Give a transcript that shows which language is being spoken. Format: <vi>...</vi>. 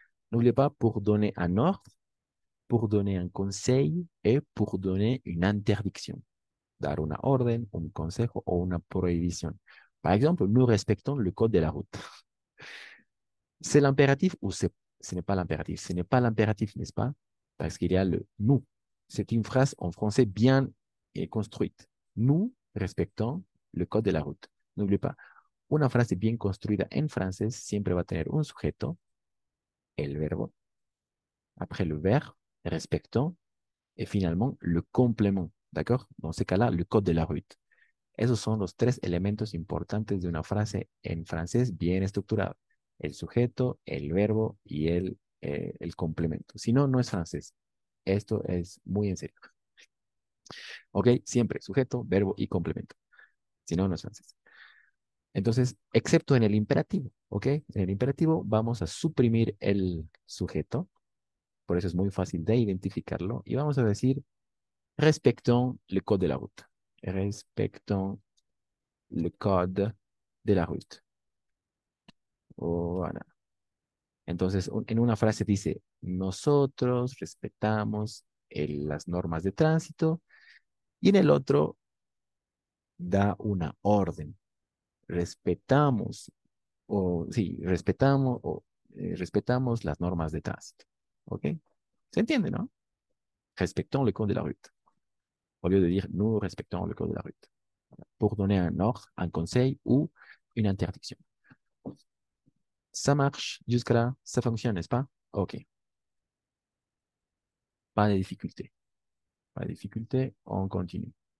<fr>N'oubliez pas pour donner un ordre, pour donner un conseil et pour donner une interdiction.</fr> <es>Dar una orden, un consejo o una prohibición.</es> <fr>Par exemple, nous respectons le code de la route. C'est l'impératif ou ce n'est pas l'impératif? Ce n'est pas l'impératif, n'est-ce pas? Parce qu'il y a le nous. C'est une phrase en français bien construite. Nous respectons le code de la route. N'oubliez pas,</fr> <es>una frase bien construida en francés siempre va a tener un sujeto, el verbo,</es> <fr>après le verbe, respectons, et finalement le complément.</fr> <es>¿D'accord?</es> <fr>Dans ce cas-là, le code de la route.</fr> <es>Esos son los tres elementos importantes de una frase en francés bien estructurada. El sujeto, el verbo y el complemento. Si no, no es francés. Esto es muy en serio. ¿Ok? Siempre sujeto, verbo y complemento. Si no, no es francés. Entonces, excepto en el imperativo. ¿Ok? En el imperativo vamos a suprimir el sujeto. Por eso es muy fácil de identificarlo. Y vamos a decir,</es> <fr>respectons le code de la route. Respectons le code de la route. Voilà.</fr> <es>Entonces, en una frase dice, nosotros respetamos las normas de tránsito. Y en el otro da una orden. Respetamos respetamos las normas de tránsito. ¿Ok? ¿Se entiende, no?</es> <fr>Respectons le code de la route. Au lieu de dire nous respectons le code de la route. Voilà. Pour donner un ordre, un conseil ou une interdiction. Ça marche jusqu'à là, ça fonctionne, n'est-ce pas? OK. Pas de difficulté. Pas de difficulté, on continue.</fr>